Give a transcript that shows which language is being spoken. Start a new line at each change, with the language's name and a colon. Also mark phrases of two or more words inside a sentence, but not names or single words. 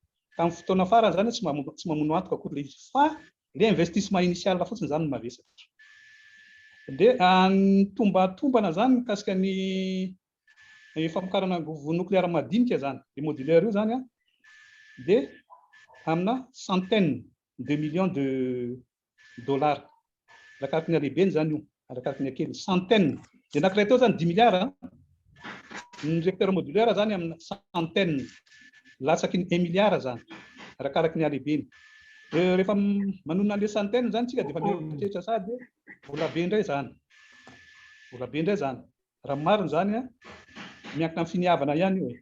Malagasy: Tamin'ny fotoana farany zany tsy mamono antoka akory le izy fa le
French: investissement initial
Malagasy: fotsiny zany mavesatra. Dia ny tombatombana zany mikasika ny famokarana vovo nucléaire madinika zany le modulaire io zany dia amina
French: centaine de millions de dollars
Malagasy: arakaraky ny halehibeny zany io, arakaraky ny akely centaine. Dia anankiray teo zany 10 milliards ny
French: réacteur modulaire
Malagasy: zany amina centaine latsaky ny 1 milliard zany arakaraky ny halehibeny. Rehefa manonona le centaine zany tsika dia efa mieritreritra sady vola be indray zany, vola be indray zany raha marina zany miankina amin'ny finiavana ihany io.